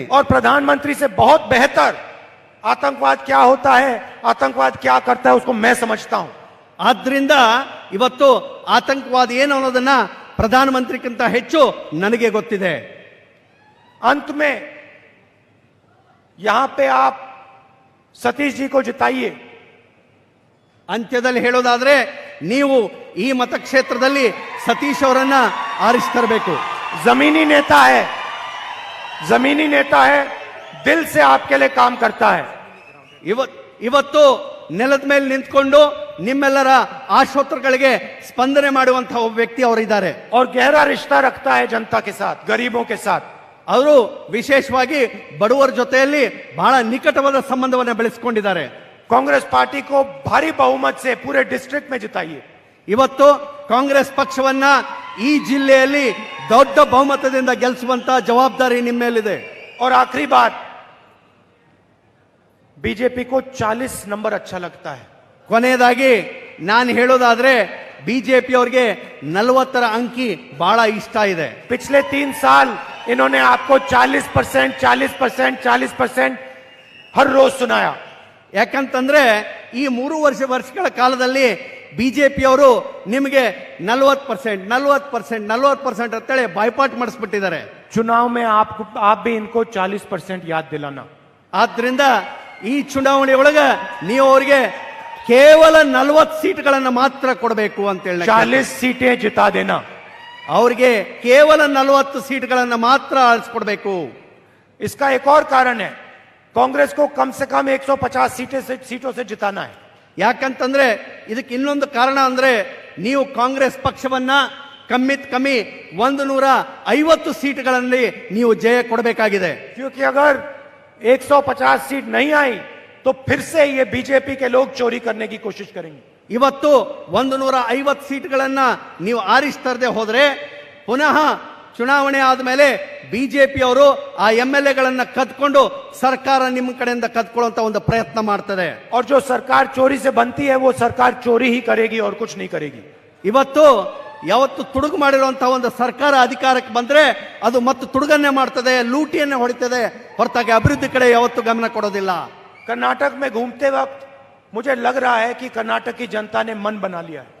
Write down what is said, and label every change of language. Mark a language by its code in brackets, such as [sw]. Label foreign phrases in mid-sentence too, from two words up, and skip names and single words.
[hi] और प्रधानमंत्री से बहुत बेहतर आतंकवाद क्या होता है, आतंकवाद क्या करता है, उसको मैं समझता हूं. [kn] ಆದ್ರಿಂದ ಇವತ್ತು ಆತಂಕವಾದ ಏನು ಅನ್ನೋದನ್ನ ಪ್ರಧಾನಮಂತ್ರಿಗಿಂತ ಹೆಚ್ಚು ನನಗೆ ಗೊತ್ತಿದೆ. [hi] अंत में यहां पे आप सतीश जी को जिताइए. [kn] ಅಂತ್ಯದಲ್ಲಿ ಹೇಳೋದಾದ್ರೆ ನೀವು ಈ ಮತಕ್ಷೇತ್ರದಲ್ಲಿ ಸತೀಶ್ ಅವರನ್ನ ಆರಿಸ್ತರಬೇಕು. [hi] जमीनी नेता है, जमीनी नेता है, दिल से आपके लिए काम करता है. [kn] ಇವತ್ತು ನೆಲದ ಮೇಲೆ ನಿಂತ್ಕೊಂಡು ನಿಮ್ಮೆಲ್ಲರ ಆಶೋತ್ತರಗಳಿಗೆ ಸ್ಪಂದನೆ ಮಾಡುವಂತಹ ಒಬ್ಬ ವ್ಯಕ್ತಿ ಅವರಿದ್ದಾರೆ. [hi] और गहरा रिश्ता रखता है जनता के साथ, गरीबों के साथ. [kn] ಅವರು ವಿಶೇಷವಾಗಿ ಬಡವರ ಜೊತೆಯಲ್ಲಿ ಬಹಳ ನಿಕಟವಾದ ಸಂಬಂಧವನ್ನು ಬೆಳೆಸಿಕೊಂಡಿದ್ದಾರೆ. [hi] कांग्रेस पार्टी को भारी बहुमत से पूरे डिस्ट्रिक्ट में जिताइए. [kn] ಇವತ್ತು ಕಾಂಗ್ರೆಸ್ ಪಕ್ಷವನ್ನ ಈ ಜಿಲ್ಲೆಯಲ್ಲಿ ದೊಡ್ಡ ಬಹುಮತದಿಂದ ಗೆಲ್ಲಿಸುವಂತ ಜವಾಬ್ದಾರಿ ನಿಮ್ಮ ಮೇಲಿದೆ. [hi] और आखिरी बात, बीजेपी को 40 नंबर अच्छा लगता है. [kn] ಕೊನೆಯದಾಗಿ ನಾನು ಹೇಳೋದಾದ್ರೆ ಬಿಜೆಪಿ ಅವರಿಗೆ 40ರ ಅಂಕಿ ಬಹಳ ಇಷ್ಟ ಇದೆ. [hi] पिछले 3 साल इन्होंने आपको 40%, 40%, 40% हर रोज सुनाया. [kn] ಯಾಕಂತಂದ್ರೆ ಈ 3 ವರ್ಷಗಳ ಕಾಲದಲ್ಲಿ ಬಿಜೆಪಿಯವರು ನಿಮಗೆ 40% ಅಂತೇಳಿ ಬಾಯ್ಪಾಟ್ ಮಾಡಿಸ್ಬಿಟ್ಟಿದ್ದಾರೆ. [hi] चुनाव में आप भी इनको 40% याद दिलाना. [kn] ಆದ್ರಿಂದ ಈ ಚುನಾವಣೆ ಒಳಗ ನೀವು ಅವರಿಗೆ ಕೇವಲ 40 ಸೀಟ್ಗಳನ್ನು ಮಾತ್ರ ಕೊಡಬೇಕು ಅಂತ ಹೇಳಿ [hi] 40 सीटें जिता देना. [kn] ಅವ್ರಿಗೆ ಕೇವಲ 40 ಸೀಟ್ಗಳನ್ನು ಮಾತ್ರ ಆಳಿಸ್ಕೊಡ್ಬೇಕು. [hi] इसका एक और कारण है, कांग्रेस को कम से कम 150 सीटों से जिताना है. [kn] ಯಾಕಂತಂದ್ರೆ ಇದಕ್ಕೆ ಇನ್ನೊಂದು ಕಾರಣ ಅಂದ್ರೆ ನೀವು ಕಾಂಗ್ರೆಸ್ ಪಕ್ಷವನ್ನ ಕಮ್ಮಿ 150 ಸೀಟ್ಗಳಲ್ಲಿ ನೀವು ಜಯ ಕೊಡಬೇಕಾಗಿದೆ. [hi] क्योंकि अगर 150 सीट नहीं आई तो फिर से ये बीजेपी के लोग चोरी करने की कोशिश करेंगे. [kn] ಇವತ್ತು 150 ಸೀಟ್ಗಳನ್ನ ನೀವು ಆರಿಸ್ತರದೆ ಹೋದ್ರೆ ಪುನಃ ಚುನಾವಣೆ ಆದ್ಮೇಲೆ ಬಿಜೆಪಿ ಅವರು ಆ MLAಗಳನ್ನ ಕದ್ಕೊಂಡು ಸರ್ಕಾರ ನಿಮ್ಮ ಕಡೆಯಿಂದ ಕದ್ಕೊಳ್ಳುವಂತ ಒಂದು ಪ್ರಯತ್ನ ಮಾಡ್ತದೆ. [hi] और जो सरकार चोरी से बनती है वो सरकार चोरी ही करेगी और कुछ नहीं करेगी. [kn] ಇವತ್ತು ಯಾವತ್ತು ತುಡುಗು ಮಾಡಿರುವಂತಹ ಒಂದು ಸರ್ಕಾರ ಅಧಿಕಾರಕ್ಕೆ ಬಂದ್ರೆ ಅದು ಮತ್ತೆ ತುಡುಗನ್ನೇ ಮಾಡ್ತದೆ, ಲೂಟಿಯನ್ನೇ ಹೊಡಿತದೆ, ಹೊರತಾಗಿ ಅಭಿವೃದ್ಧಿ ಕಡೆ ಯಾವತ್ತು ಗಮನ ಕೊಡೋದಿಲ್ಲ. [hi] कर्नाटक में घूमते वक्त मुझे लग रहा है कि कर्नाटक की जनता ने मन बना लिया है.